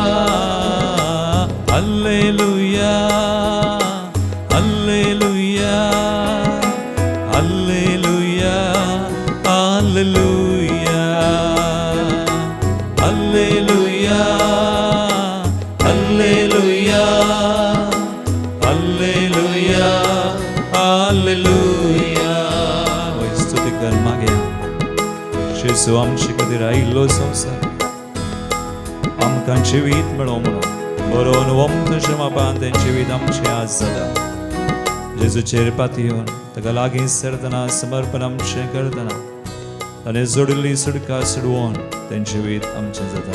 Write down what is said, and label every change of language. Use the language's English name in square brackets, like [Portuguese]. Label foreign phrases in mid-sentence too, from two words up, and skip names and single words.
[Konkani] हालेलुया, हालेलुया, हालेलुया, हालेलुया, हालेलुया, हालेलुया, हालेलुया, हालेलुया. स्तुती कर मागया. जेजू आमचे खातीर आयिल्लो संवसार आमकां जिवीत मेळो म्हणून बरोवन वमतशें मापान तें जिवीत आमचें आज जाता. जेजूचेर पातयेवन ताका लागीं सरतना समर्पण आमचें करतना ताणें जोडिल्लीं सडकां सोडवून तें जिवीत आमचें जाता.